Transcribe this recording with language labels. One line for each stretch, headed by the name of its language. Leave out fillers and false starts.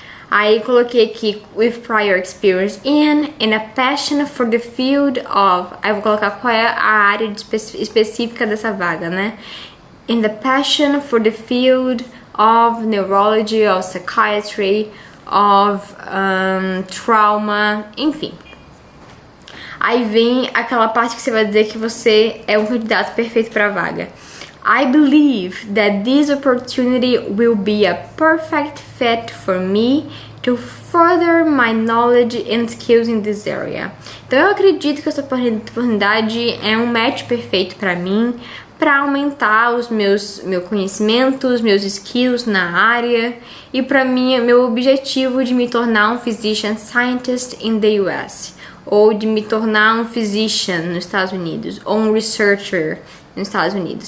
Portuguese: Aí coloquei aqui
English: with prior experience in a passion for the field of,
Portuguese: aí vou colocar qual é a área específica dessa vaga, né?
English: In the passion for the field of neurology, of psychiatry, of trauma,
Portuguese: enfim. Aí vem aquela parte que você vai dizer que você é um candidato perfeito para a vaga.
English: I believe that this opportunity will be a perfect fit for me to further my knowledge and skills in this area.
Portuguese: Então eu acredito que essa oportunidade é um match perfeito para mim, para aumentar os meus conhecimentos, meus skills na área e para mim meu objetivo de me tornar um
English: physician scientist in the US.
Portuguese: Ou de me tornar um physician nos Estados Unidos, ou um researcher nos Estados Unidos.